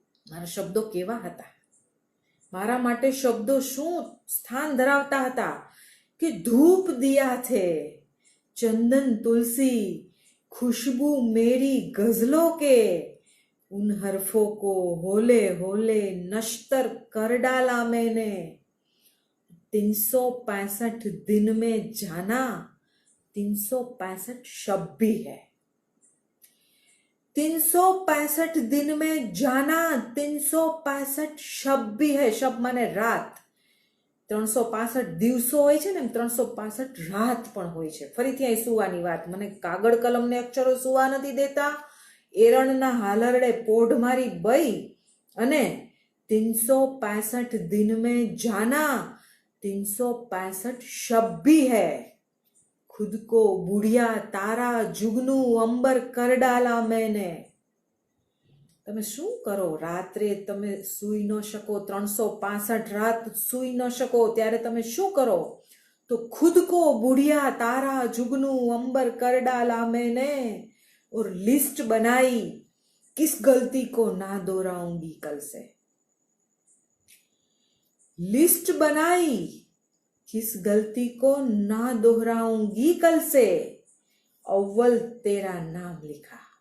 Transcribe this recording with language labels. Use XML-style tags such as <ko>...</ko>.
<gu>મારા શબ્દો કેવા હતા, મારા માટે શબ્દો શું સ્થાન ધરાવતા હતા કે</gu> <hi>ધૂપ દિયા થે ચંદન તુલસી, खुशबू मेरी गजलों के. उन हरफों को होले होले नश्तर कर डाला मैंने. 365 दिन में जाना, 365 शब्द भी है. 365 दिन में जाना, 365</hi> <gu>શબ્દ</gu> <hi>भी है.</hi> <gu>શબ્દ માને રાત. 365 દિવસો હોય છે ને, 365 રાત પણ હોય છે. ફરીથી અહીં સુવાની વાત, મને કાગળ કલમને અક્ષરો સુવા નથી દેતા. એરણના હાલરડે પોઢ મારી બઈ અને</gu> <hi>365 दिन में जाना, 365 शब्द भी है. खुद को बुढ़िया तारा जुगनू अंबर कर डाला मैंने.</hi> <gu>તમે શું કરો, રાત્રે તમે સૂઈ ન શકો, 365 રાત સૂઈ ન શકો, ત્યારે તમે શું કરો?</gu> <hi>तो खुद को बुढ़िया तारा जुगनू अंबर कर डाला मैंने और लिस्ट बनाई किस गलती को ना दोहराऊंगी कल से। लिस्ट बनाई किस गलती को ना दोहराऊंगी कल से, अव्वल तेरा नाम लिखा।</hi>